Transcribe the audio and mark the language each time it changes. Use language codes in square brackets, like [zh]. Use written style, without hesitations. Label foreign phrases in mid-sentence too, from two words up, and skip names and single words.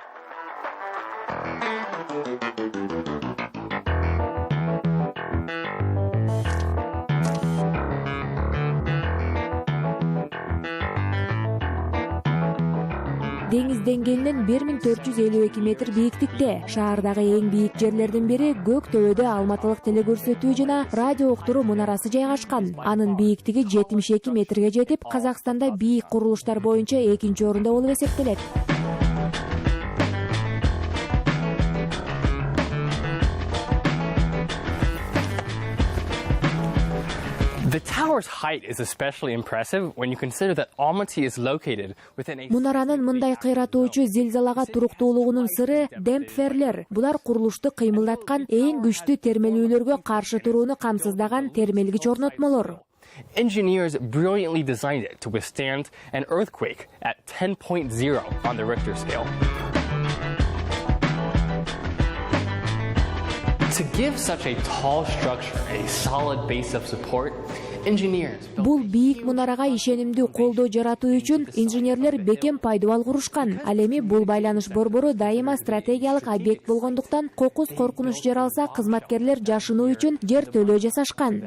[ky] Деңиз деңгээлинен 1452 метр бийиктикте. Шаардагы эң бийик жерлердин бири көк төбөдө Алматылык телекөрсөтүү жана радио уктуруу мунарасы жайгашкан. Анын бийиктиги 72 метрге жетип, Казакстанда бийик курулуштар боюнча экинчи орунда болуп эсептелет. [en] The tower's height is especially impressive when you consider that Almaty is located within a... [ky] Мунаранын мындай кыйратуучу зилзалага туруктуулугунун сыры демпферлер. Булар курулушту кыймылдаткан эң күчтүү термелүүлөргө каршы турууну камсыздаган термелгич орнотмолор. [en] Engineers brilliantly designed it to withstand an earthquake at 10.0 on the Richter scale. To give such a tall structure a solid base of support, engineers... [ky] Бул бийик мунарага ишенимдүү колдоо жаратуу үчүн инженерлер бекем пайдубал курушкан. Ал эми бул байланыш борбору дайыма стратегиялык объект болгондуктан кокус коркунуч жаралса кызматкерлер жашынуу үчүн жер төлөө жасашкан.